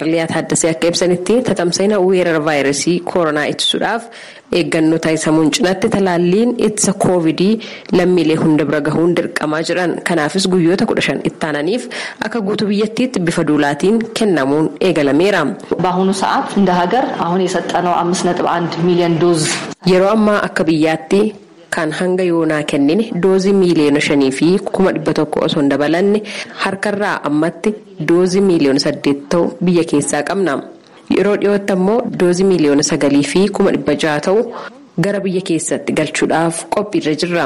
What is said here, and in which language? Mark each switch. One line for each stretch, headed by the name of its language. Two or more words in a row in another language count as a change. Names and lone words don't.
Oromo: Liyaa Taaddasee akka ibsanitti tatamsa'ina weerara vaayirasii koronaa ittisuudhaaf eeggannoo taasisamuun cinaatti talaalliin ittisa koovidii lammiilee hunda bira gahuun dirqamaa jiran. Kanaafis guyyoota 15 ittaananiif akka guutuu biyyattiitti bifa duulaatiin kennamuun eegalameera.
Amharic: በአሁኑ ሰዓት እንደ ሀገር አሁን የሰጠነው 5.1 ሚሊዮን ዶዝ
Oromo: yeroo ammaa akka biyyaatti kan hanga yoonaa kennine doozii miiliyoona 5 fi 100,000 osoo hin dabalanne harkarraa ammatti doozii miiliyoona 8 ta'u biyya keessaa qabna. Yeroo dhiyootti ammoo doozii miiliyoona 9 fi 600,000 ta'u gara biyya keessatti galchuudhaaf qophiirra jirra.